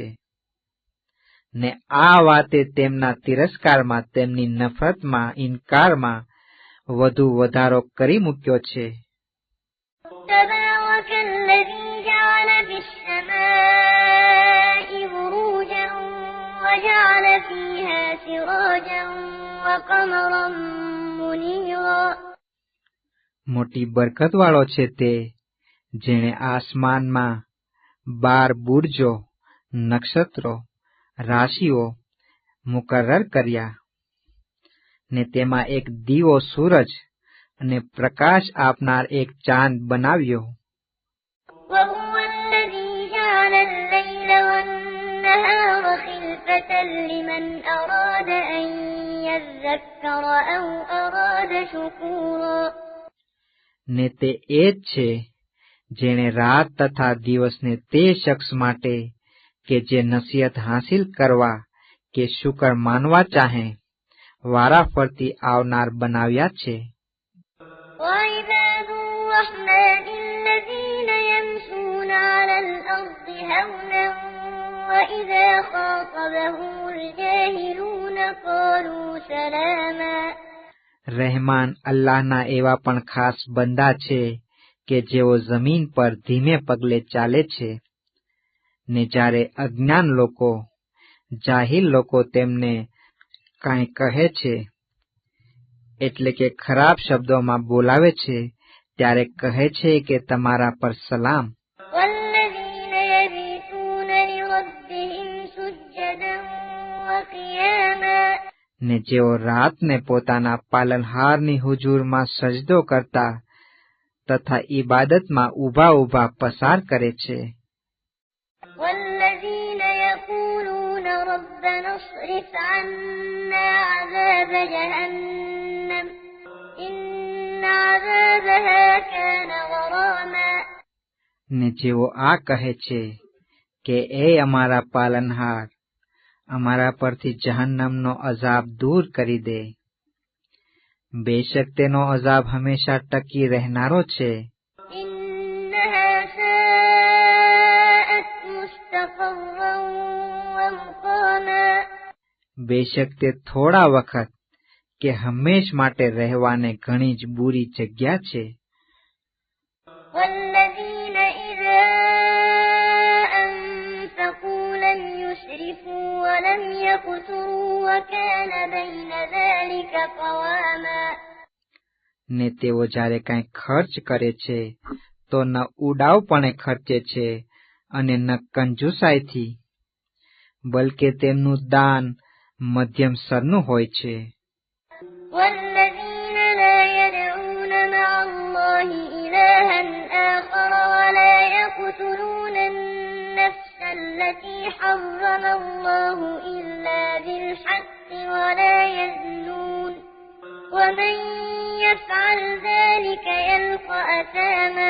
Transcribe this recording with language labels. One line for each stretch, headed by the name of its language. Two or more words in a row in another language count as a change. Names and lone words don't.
Gujarati: ને આ વાતે તેમના તિરસ્કારમાં, તેમની નફરતમાં, ઇનકારમાં વધુ વધારો કરી મૂક્યો છે.
Arabic: تبارك الذي جعل في السماء بروجا وجعل فيها سراجا وقمرا منيرا.
Gujarati: મોટી બરકતવાળો છે તે જેણે આસમાનમાં 12 બુર્જો, નક્ષત્રો, રાશિઓ મુકર્રર કર્યા, ને તેમાં એક દીવો સૂરજ અને પ્રકાશ આપનાર એક ચાંદ બનાવ્યો.
Arabic: وهو الذي جعل الليل والنهار خلفة لمن أراد أن يذكر أو أراد شكورا.
Gujarati: ને તે એ જ છે જેણે રાત તથા દિવસને તે શખ્સ માટે કે જે નસીહત હાંસિલ કરવા કે શુકર માનવા ચાહે વારાફરતી આવનાર બનાવ્યા છે.
Arabic: وعباد الرحمن الذين يمشون على الأرض هونا وإذا خاطبهم الجاهلون قالوا سلاما.
Gujarati: રહેમાન અલ્લાહના એવા પણ ખાસ બંદા છે કે જેઓ જમીન પર ધીમે પગલે ચાલે છે, ને જ્યારે અજ્ઞાન લોકો, જાહિલ લોકો તેમને કાંઈ કહે છે, એટલે કે ખરાબ શબ્દોમાં બોલાવે છે, ત્યારે કહે છે કે તમારા પર સલામ.
Arabic: والذين يبيتون لربهم سجدا وقياما.
Gujarati: ને જેઓ રાતને પોતાના પાલનહારની હુજુરમાં સજદો કરતા તથા ઈબાદતમાં ઊભા ઊભા પસાર કરે છે.
Arabic: والذين يقولون ربنا اصرف عنا عذاب جهنم إن عذابها كان غراما.
Gujarati: ને જેઓ આ કહે છે કે એ અમારા પાલનહાર, અમારા પરથી જહન્નમનો અઝાબ દૂર કરી દે. બેશક તેનો અઝાબ હંમેશા ટકી રહેનારો છે.
Arabic: إنها ساءت مستقرا ومقاما.
Gujarati: બેશક તે થોડા વખત કે હંમેશ માટે રહેવાને ઘણી જ બુરી જગ્યા છે.
Arabic: والذين إذا أنفقوا لم يسرفوا ولم يقتروا وكان بين ذلك قواما.
Gujarati: ને તેઓ જ્યારે કાંઈ ખર્ચ કરે છે તો ન ઉડાવપણે ખર્ચે છે અને ન કંજુસાઈથી, બલકે તેમનું દાન મધ્યમ સરનું હોય છે.
Arabic: والذين لا يدعون مع الله إلها آخر ولا يقتلون النفس التي حرم الله إلا بالحق ولا يزنون ومن يفعل ذلك يلقى أثاما.